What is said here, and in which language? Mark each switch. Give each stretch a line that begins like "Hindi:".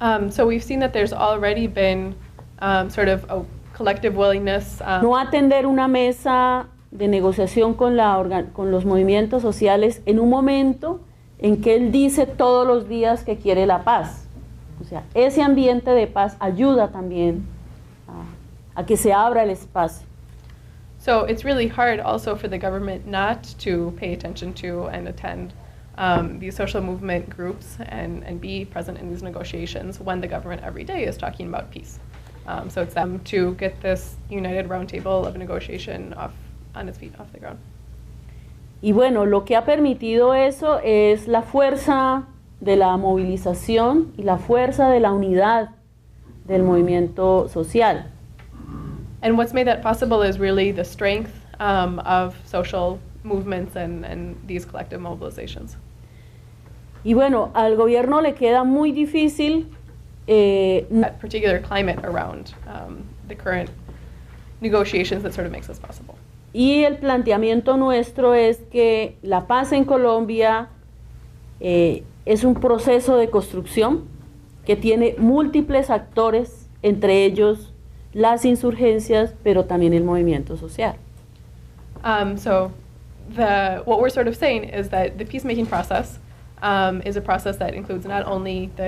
English: So we've seen that there's already been sort of a collective willingness.
Spanish: No atender una mesa de negociación con los movimientos sociales en un momento en que él dice todos los días que quiere la paz. O sea, ese ambiente de paz ayuda también a que se abra el espacio.
English: So it's really hard also for the government not to pay attention to and attend these social movement groups and be present in these negotiations when the government every day is talking about peace. So it's them to get this united roundtable of negotiation on its feet, off the ground.
Spanish: Y bueno, lo que ha permitido eso es la fuerza de la movilización y la fuerza de la unidad del movimiento social.
English: And what's made that possible is really the strength of social movements and these collective mobilizations.
Spanish: Y bueno, al gobierno le queda muy difícil
English: That particular climate around the current negotiations that sort of makes this possible.
Spanish: y el planteamiento nuestro es que la paz en Colombia es un proceso de construcción que tiene múltiples actores, entre ellos las insurgencias, pero también el movimiento social.
English: So what we're sort of saying is that the peacemaking process is a process that includes not only the